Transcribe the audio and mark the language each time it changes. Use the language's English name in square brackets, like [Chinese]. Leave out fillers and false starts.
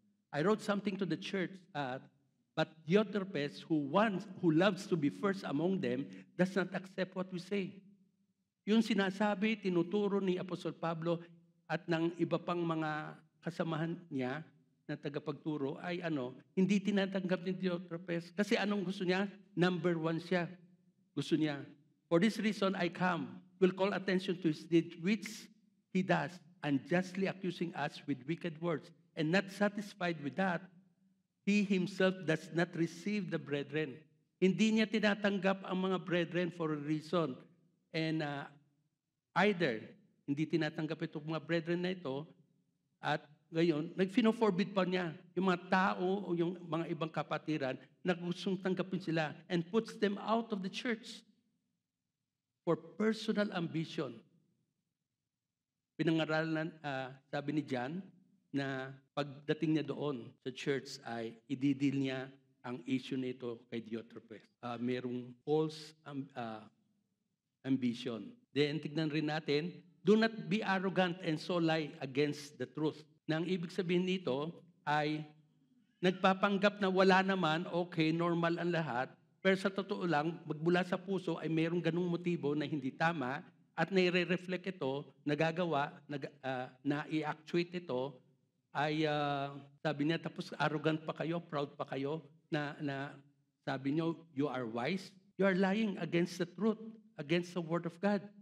[English] I wrote something to the church, but Diotrephes, who loves to be first among them, does not accept what we say. [Filipino] Yung sinasabi, tinuturo ni Apostol Pablo at ng iba pang mga kasamahan niya na tagapagturo ay hindi tinatanggap ni Diotrephes. Kasi anong gusto niya? Number 1 siya. Gusto niya. [English] For this reason, I will call attention to his deed, which he does, unjustly accusing us with wicked words. And not satisfied with that, he himself does not receive the brethren. [Filipino] Hindi niya tinatanggap ang mga brethren [English] for a reason. [Filipino] And either, hindi tinatanggap itong mga brethren na ito, at ngayon, nag-forbid pa niya yung mga tao o yung mga ibang kapatiran na gustong tanggapin sila [English] and puts them out of the church for personal ambition. [Filipino] Pinangaralan, sabi ni John, na pagdating niya doon sa church ay ididil niya ang issue nito kay Diotrephes. [English] Merong false ambition. Then, [Filipino] tignan rin natin, [English] do not be arrogant and so lie against the truth. [Filipino] Na ang ibig sabihin nito ay nagpapanggap na wala naman, okay, normal ang lahat, pero sa totoo lang, magmula sa puso ay mayroong ganung motibo na hindi tama at nire-reflect ito, nagagawa, na i-actuate ito, ay sabi niya, tapos arrogant pa kayo, proud pa kayo, na sabi niyo, [English] you are wise. You are lying against the truth, against the Word of God.